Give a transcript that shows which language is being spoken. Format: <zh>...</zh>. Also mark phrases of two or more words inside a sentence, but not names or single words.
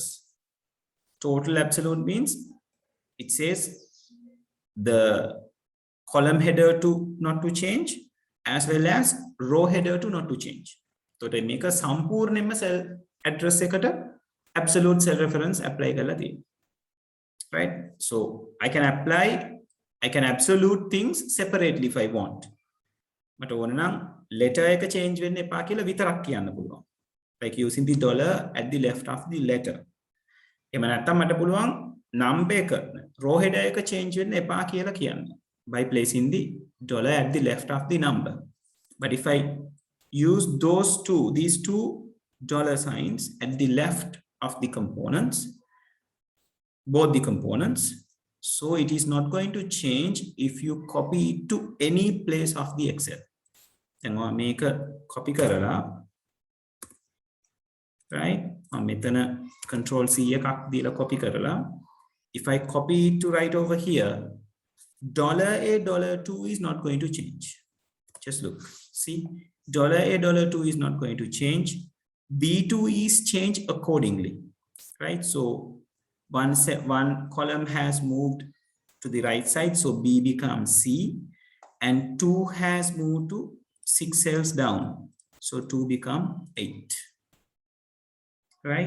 <en>Total absolute means it says the column header to not to change as well as row header to not to change. So they make a sampurnema cell address ekata absolute cell reference apply</en> <si>කරලා තියෙන,</si> <en>right? So I can absolute things separately if I want.</en> <si>But ඕන නම් letter එක change වෙන්න එපා කියලා විතරක් කියන්න පුළුවන්.</si> <en>Like using the dollar at the left of the letter.</en> <si>එහෙම නැත්නම් මට පුළුවන් number එක</si> <en>row header</en> <si>එක change වෙන්න එපා කියලා කියන්න</si> <en>by placing the dollar at the left of the number. But if I use these two dollar signs at the left of the components, both the components, so it is not going to change if you copy it to any place of the Excel. Then I make a copy karala, right?</en> <si>I metana</si> <en>control C</en> <si>එකක් දීලා copy කරලා.</si> <en>If I copy it to right over here, $A, $2 is not going to change. Just look, see, $A, $2 is not going to change. B2 is changed accordingly, right? So one column has moved to the right side, so B becomes C, and 2 has moved to 6 cells down, so 2 become 8, right?</en>